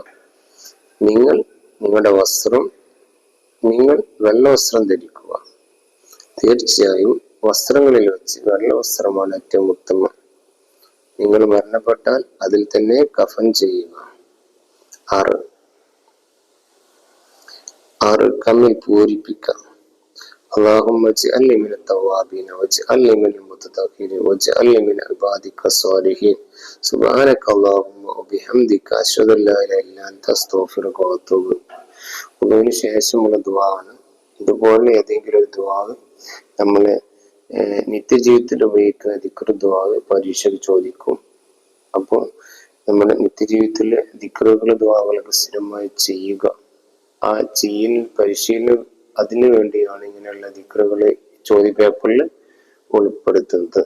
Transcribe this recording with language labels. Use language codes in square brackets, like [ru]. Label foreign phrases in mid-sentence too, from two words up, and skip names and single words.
[ml] നിങ്ങളുടെ വസ്ത്രം, നിങ്ങൾ വെള്ള വസ്ത്രം ധരിക്കുക. തീർച്ചയായും വസ്ത്രങ്ങളിൽ വെച്ച് വെള്ള വസ്ത്രമാണ് ഏറ്റവും ഉത്തമം. നിങ്ങൾ മരണപ്പെട്ടാൽ അതിൽ തന്നെ കഫൻ ചെയ്യുക. 6. കമ്മിൽ പൂരിപ്പിക്കാം. [ar] اللهم اجعلني من التوابين واجعلني من المتطهرين واجعلني من عبادك الصالحين سبحانك اللهم وبحمدك أشهد أن لا إله إلا أنت أستغفرك وأتوب إليك. [ml] ഇതിനു ശേഷമുള്ള ദുആണ്. ഇതുപോലെ ഏതെങ്കിലും ഒരു ദുആ നമ്മള് നിത്യജീവിതത്തിൽ ഉപയോഗിക്കുന്ന ദിക്ർ ദുആ പരീക്ഷയ്ക്ക് ചോദിക്കും. അപ്പോൾ നമ്മുടെ നിത്യജീവിതത്തിലെ ദിക്റുകൾ ദുആകളൊക്കെ സ്ഥിരമായി ചെയ്യുക. ആ പരിശീലനം അതിനു വേണ്ടിയാണ് ഇങ്ങനെയുള്ള ദിക്റുകളെ ചോദ്യപേപ്പറിൽ ഉൾപ്പെടുത്തുന്നത്.